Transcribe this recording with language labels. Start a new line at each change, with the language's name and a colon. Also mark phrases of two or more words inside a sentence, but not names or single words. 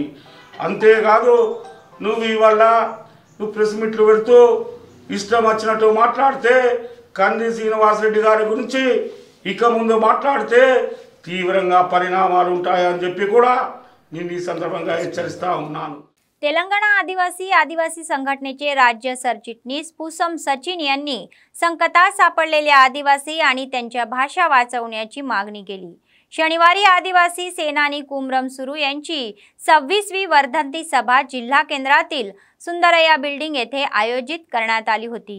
Telugu: అంతేకాదు నువ్వు ప్రెస్ మీట్లు పెడుతూ ఇష్టం వచ్చినట్టు మాట్లాడితే కంది శ్రీనివాసరెడ్డి గారి గురించి ఇక ముందు మాట్లాడితే తీవ్రంగా పరిణామాలు ఉంటాయని చెప్పి కూడా నేను ఈ संदर्भात హెచ్చరిస్తా ఉన్నాను.
Marathi: तेलंगणा आदिवासी संघटनेचे राज्य सरचिटणीस पुसम सचिन यांनी संकटात सापडलेल्या आदिवासी आणि त्यांच्या भाषा वाचवण्याची मागणी केली. शनिवारी आदिवासी सेनानी कुमरम सुरू यांची 26वी वर्धंती सभा जिल्हा केंद्रातील सुंदरया बिल्डिंग येथे आयोजित करण्यात आली होती.